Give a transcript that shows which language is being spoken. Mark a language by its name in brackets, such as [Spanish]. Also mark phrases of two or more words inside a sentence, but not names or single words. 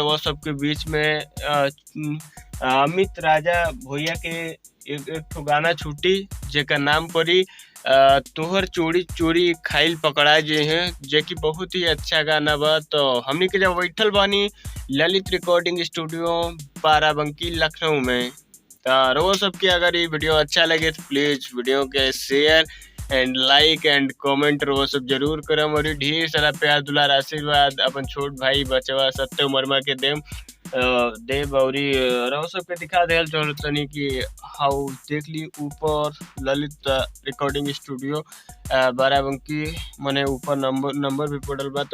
[Bhojpuri] रउआ सबके बीच में अमित राजा भैया के एक गाना छूटी जेका नाम पड़ी तोहर चोरी चोरी खाइल पकड़ा जे हैं, जे कि बहुत ही अच्छा गाना बा। तो हमनी के जब बैठल बानी ललित रिकॉर्डिंग स्टूडियो बाराबंकी लखनऊ में। तो रउआ सबके अगर ये वीडियो अच्छा लगे तो प्लीज वीडियो के [English] share and like and comment [Bhojpuri] रउआ सब जरूर करम। और ढेर सारा प्यार दुलार आशीर्वाद अपन छोट भाई बचवा सत्यम वर्मा के देव। और रउआ सबके दिखा देल तनी कि हाउ देख ली ऊपर ललित रिकॉर्डिंग स्टूडियो बाराबंकी मने ऊपर नंबर भी पड़ल बा।